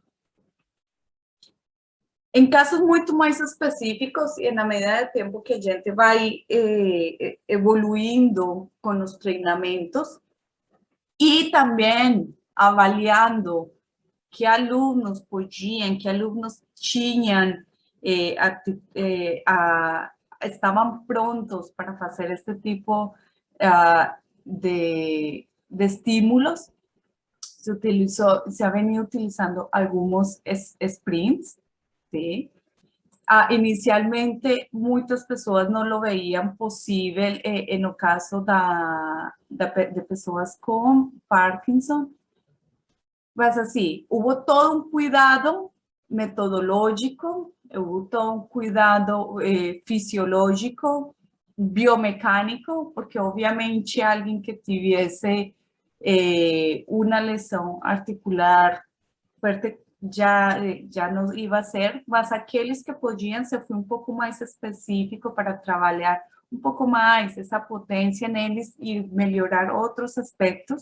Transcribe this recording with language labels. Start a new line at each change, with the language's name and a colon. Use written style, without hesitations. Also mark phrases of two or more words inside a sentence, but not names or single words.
Portuguese: Em casos muito mais específicos, e na medida de tempo que a gente vai evoluindo com os treinamentos e também avaliando que alunos podiam, que alunos tinham, estavam prontos para fazer este tipo de estímulos,
Spanish: se ha venido utilizando algunos sprints,
Portuguese: ¿sí? Inicialmente, muitas pessoas não
Spanish: lo veían
Portuguese: possível no caso de pessoas com Parkinson, mas assim,
Spanish: hubo todo un cuidado metodológico, hubo todo un cuidado fisiológico,
Portuguese: biomecânico, porque obviamente alguém que tivesse uma lesão articular fuerte já não ia ser, mas aqueles que podiam, se foi um pouco mais específico para trabalhar um pouco mais essa potência neles e melhorar outros aspectos.